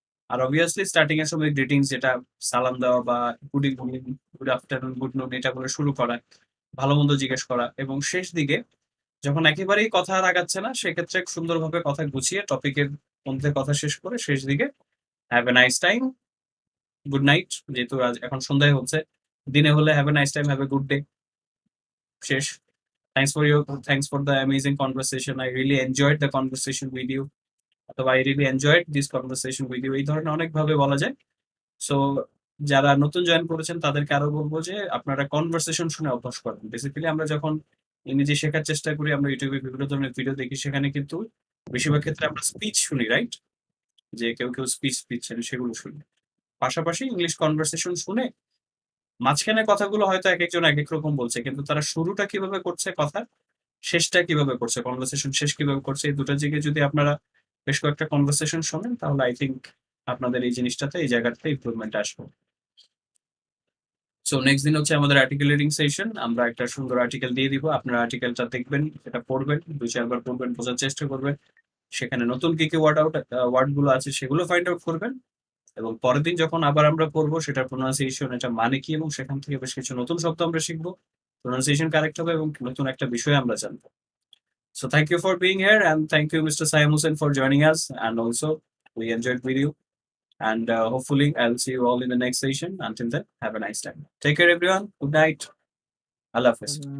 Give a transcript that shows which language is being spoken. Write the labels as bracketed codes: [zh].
[bn] আর obviously starting এর সময় greetings, যেটা সালাম দেওয়া বা good evening, good afternoon, good নুন, এটা বলে শুরু করা, ভালো মন্দ জিজ্ঞেস করা, এবং শেষ দিকে যখন একেবারেই কথা আর আগাচ্ছে না সেক্ষেত্রে সুন্দরভাবে কথা গুছিয়ে টপিকের মধ্যে কথা শেষ করে শেষ দিকে [en] have a nice time, good night, [bn] যেহেতু আজ এখন সন্ধ্যায় হচ্ছে, দিনে হলে have a nice time, [en] have a good day, [bn] শেষ। [en] Thanks for the amazing conversation. I really enjoyed the conversation with you. [bn] অথবা [en] I really enjoyed this conversation with you, [bn] এই ধরনের অনেক ভাবে বলা যায়। সো যারা নতুন জয়েন করেছেন তাদেরকে আরো বলবো যে আপনারা কনভারসেশন শুনে অভ্যাস করেন। বেসিক্যালি আমরা যখন ইংরেজি শেখার চেষ্টা করি, আমরা ইউটিউবে বিভিন্ন ধরনের ভিডিও দেখি, সেখানে কিন্তু বেশিরভাগ ক্ষেত্রে আমরা স্পিচ শুনি, রাইট? যে কেউ কেউ স্পিচ দিচ্ছেন সেগুলো শুনি, পাশাপাশি ইংলিশ কনভারসেশন শুনে মাঝখানে কথাগুলো হয়তো এক একজন এক এক রকম বলছে, কিন্তু তারা শুরুটা কিভাবে করছে কথা, শেষটা কিভাবে করছে, কনভারসেশন শেষ কিভাবে করছে, এই দুটো দিকে যদি আপনারা বেশ কয়েকটা কনভারসেশন শোনেন তাহলে [en] I think [bn] আপনাদের এই জিনিসটাতে, এই জায়গাটাতে ইমপ্রুভমেন্ট আসবে। সো নেক্সট দিন হচ্ছে আমাদের আর্টিকেল রিডিং সেশন। আমরা একটা সুন্দর আর্টিকেল দিয়ে দিব, আপনারা আর্টিকেলটা দেখবেন, এটা পড়বেন, দুই চারবার পড়বেন, বোঝার চেষ্টা করবেন, সেখানে নতুন কি কি ওয়ার্ড গুলো আছে সেগুলো ফাইন্ড আউট করবেন, এবং পরের দিন যখন আবার আমরা পড়বো সেটা প্রোনাউন্সিয়েশন, এটা মানে কি, এবং সেখান থেকে বেশ কিছু নতুন শব্দ আমরা শিখবো, প্রোনাউন্সিয়েশন কারেক্ট হবে, এবং নতুন একটা বিষয় আমরা জানবো। [en] So thank you for being here, and thank you, Mr. Sayam Hussain, for joining us. And also, we enjoyed with you. And hopefully, I'll see you all in the next session. Until then, have a nice time. Take care, everyone. Good night. Allah Hafiz.